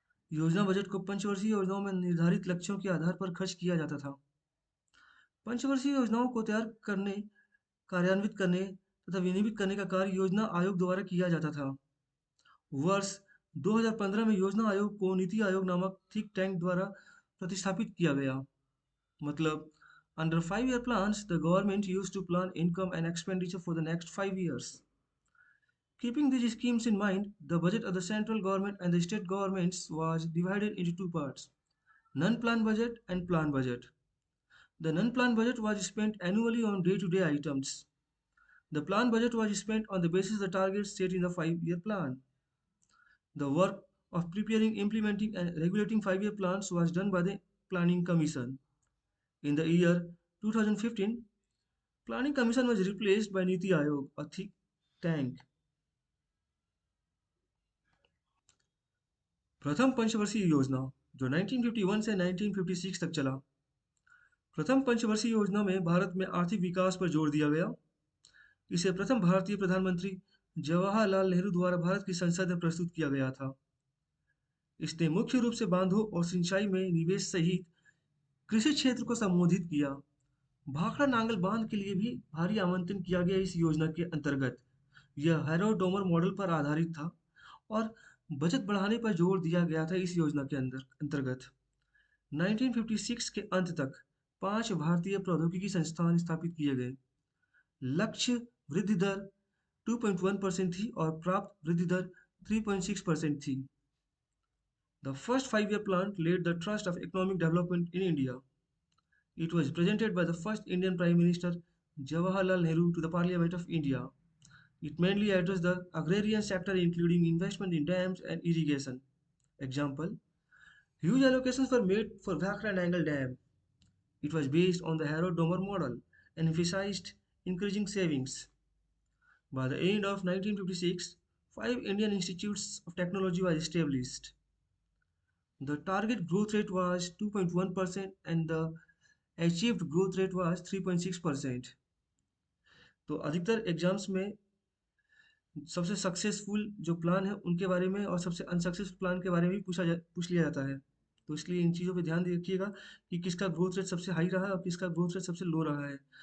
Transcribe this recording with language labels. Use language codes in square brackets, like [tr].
[hi] योजना बजट को पंचवर्षीय योजनाओं में निर्धारित लक्ष्यों के आधार पर खर्च किया जाता था। पंचवर्षीय योजनाओं को तैयार करने, कार्यान्वित करने तथा विनियमित करने का कार्य योजना आयोग द्वारा किया जाता था। वर्ष 2015 में योजना आयोग को नीति आयोग नामक थिंक टैंक द्वारा प्रतिस्थापित किया गया। [en] मतलब, under 5 year plans, the government used to plan income and expenditure for the next 5 years. Keeping these schemes in mind, the budget of the central government and the state governments was divided into two parts: non-plan budget and plan budget. The non-plan budget was spent annually on day-to-day items. The plan budget was spent on the basis of the targets set in the 5 year plan. The work of preparing, implementing, and regulating 5 year plans was done by the Planning Commission. In the year 2015, Planning Commission was replaced by Niti Aayog, a think tank. [hi] प्रथम पंचवर्षीय योजना, जो 1951 से 1956 तक चला। प्रथम पंचवर्षीय योजना में भारत में आर्थिक विकास पर जोर दिया गया। इसे प्रथम भारतीय प्रधानमंत्री जवाहरलाल नेहरू द्वारा भारत की संसद में प्रस्तुत किया गया था। इसने मुख्य रूप से बांधों और सिंचाई में निवेश सहित कृषि क्षेत्र को संबोधित किया। भाखड़ा नांगल बांध के लिए भी भारी आवंटन किया गया। इस योजना के अंतर्गत यह हैरो डोमर मॉडल पर आधारित था और बचत बढ़ाने पर जोर दिया गया था। इस योजना के अंतर्गत 1956 के अंत तक 5 भारतीय प्रौद्योगिकी संस्थान स्थापित किए गए। लक्ष्य वृद्धि दर 2.1% थी और प्राप्त वृद्धि दर 3.6% थी। [en] The first 5 year plan laid the thrust of economic development in India. It was presented by the first Indian Prime Minister Jawaharlal Nehru to the Parliament of India. It mainly addressed the agrarian sector, including investment in dams and irrigation. Example: huge allocations were made for Bhakra Nangal Dam. It was based on the Harrow-Domer model and emphasized increasing savings. By the end of 1956, 5 Indian institutes of technology were established. The target growth rate was 2.1% and the achieved growth rate was 3.6%. [hi] तो अधिकतर exams में सबसे successful जो plan है उनके बारे में और सबसे अनसक्सेसफुल प्लान के बारे में भी पूछ लिया जाता है। तो इसलिए इन चीज़ों पे ध्यान रखिएगा कि किसका ग्रोथ रेट सबसे हाई रहा है और किसका ग्रोथ रेट सबसे लो रहा है।